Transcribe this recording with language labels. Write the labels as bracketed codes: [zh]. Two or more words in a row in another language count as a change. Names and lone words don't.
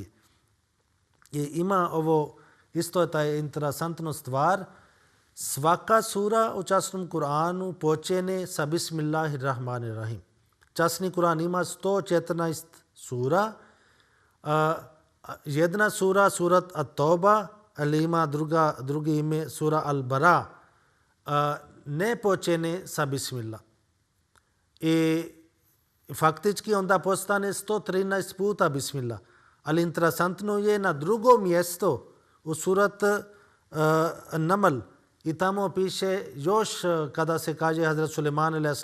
[bs] I ima ovo isto je taj interesantna stvar. Svaka sura u časnom Kur'anu počene sa Bismillahirrahmanirrahim. Časni Kur'an ima 114 sura. Jedna sura, surat At-Tauba, ali ima drugi ime sura Al-Bara, ne počene sa Bismillah. I faktički onda postane 113 puta Bismillah. Ali interesantno je na drugom mjestu u surat Naml i tamo piše još kada se kaže Hazrat Sulejman a.s.